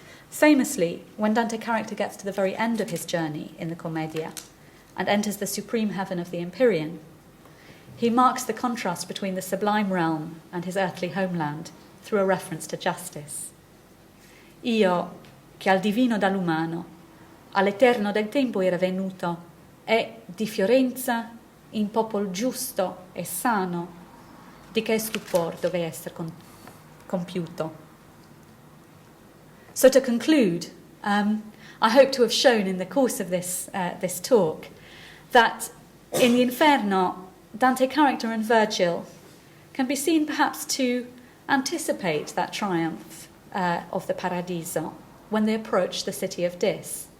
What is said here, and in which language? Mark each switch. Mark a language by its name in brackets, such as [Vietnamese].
[English] Famously, when Dante character gets to the very end of his journey in the Commedia and enters the supreme heaven of the Empyrean, he marks the contrast between the sublime realm and his earthly homeland through a reference to justice. [Italian] Io, che al divino dall'umano, all'eterno del tempo era venuto, e di Fiorenza, in popol giusto e sano, di che stupor dove esser compiuto. [English] So to conclude, I hope to have shown in the course of this talk that in the Inferno, Dante character and Virgil can be seen perhaps to anticipate that triumph of the Paradiso when they approach the city of Dis.